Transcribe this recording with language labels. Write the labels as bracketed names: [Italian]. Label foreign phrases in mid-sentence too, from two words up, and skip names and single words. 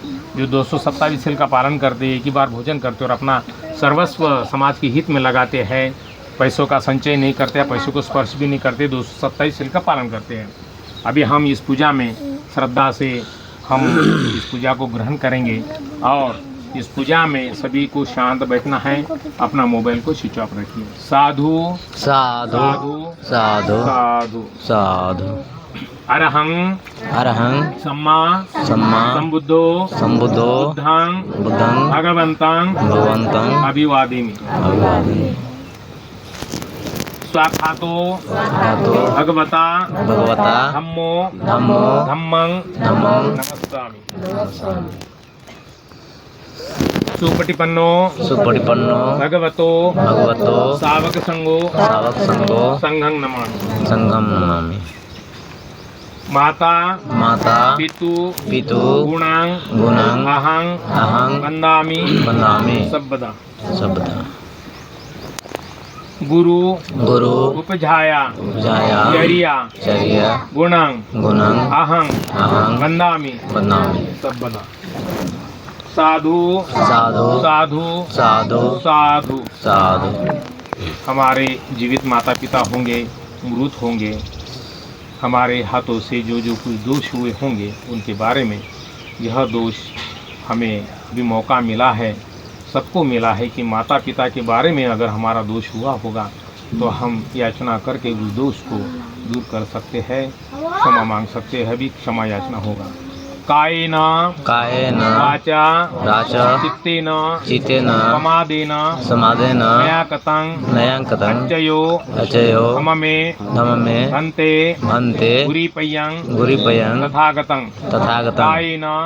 [Hindi] जो 227 सील का पालन करते, एक ही बार भोजन करते और अपना सर्वस्व समाज के हित में लगाते हैं, पैसों का संचय नहीं करते, पैसों को स्पर्श भी नहीं करते, 227 सील का पालन करते हैं। अभी हम इस पूजा में श्रद्धा से हम इस पूजा को ग्रहण करेंगे और इस पूजा में सभी को शांत बैठना है। अपना मोबाइल को [English] switch off [Hindi] रखिए। [Pali] साधु साधु साधु साधु साधु। अरहं अरहं सम्मा सम्मा संबुद्धो संबुद्धो बुद्धं बुद्धं भगवन्तं भगवन्तं अभिवादिमि। अभिवादयामि। स्वाखातो स्वाखातो भगवता भगवता धम्मो धम्मो धम्मं धम्मं नमस्सामि। सुपटिपन्नो सुपटिपन्नो भगवतो भगवतो सावक संगो संघं नमामि। संघं नमामि। माता पितु गुणां अहं वन्दामि सर्वदा। गुरु उपजाया चर्या गुणां अहं वन्दामि सर्वदा। [Hindi] साधु हमारे जीवित माता पिता होंगे, मृत होंगे, हमारे हाथों से जो कुछ दोष हुए होंगे उनके बारे में, यह दोष हमें भी मौका मिला है, सबको मिला है कि माता पिता के बारे में अगर हमारा दोष हुआ होगा तो हम याचना करके उस दोष को दूर कर सकते हैं, क्षमा मांग सकते हैं, भी क्षमा याचना होगा। [Pali] कायेन वाचा चित्तेन समादेन मया कतं अचयो धम्मे भन्ते गुरीपयं तथागतं कायेन